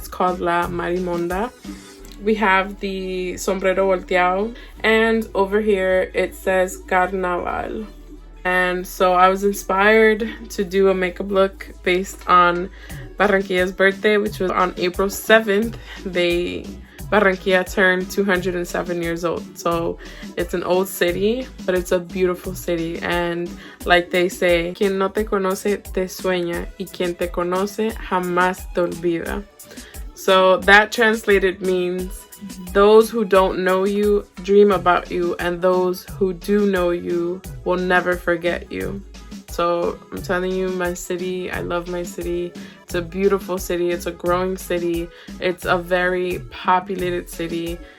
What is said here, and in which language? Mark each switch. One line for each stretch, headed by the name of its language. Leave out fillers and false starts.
English: It's called La Marimonda. We have the sombrero volteado, and over here it says Carnaval. And so I was inspired to do a makeup look based on Barranquilla's birthday, which was on April 7th. Barranquilla turned 207 years old. So it's an old city, but it's a beautiful city. And like they say,
Spanish: quien no te conoce te sueña, y quien te conoce jamás te olvida.
English: So that translated means those who don't know you dream about you, and those who do know you will never forget you. So I'm telling you, my city, I love my city. It's a beautiful city. It's a growing city. It's a very populated city.